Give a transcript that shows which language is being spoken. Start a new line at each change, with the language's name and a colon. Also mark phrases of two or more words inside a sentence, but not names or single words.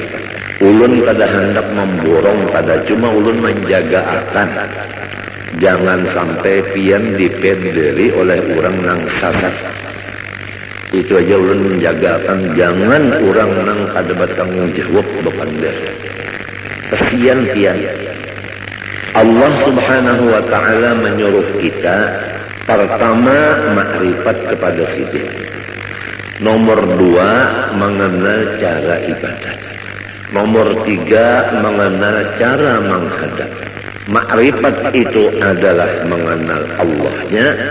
Banjar: Ulun kada hendak memborong, kada cuma ulun menjaga akan jangan sampai pian dipederi oleh orang nang sasat. Itu aja ulun menjaga akan jangan orang nang kada bertanggung jawab bepandai. Kesian pian.
Indonesian: Allah
Arabic: سبحانه وتعالى
Indonesian: menyuruh kita pertama makrifat kepada sisi. Nomor 2 mengenal cara ibadah. Nomor 3 mengenal cara menghadap. Makrifat itu adalah mengenal Allahnya.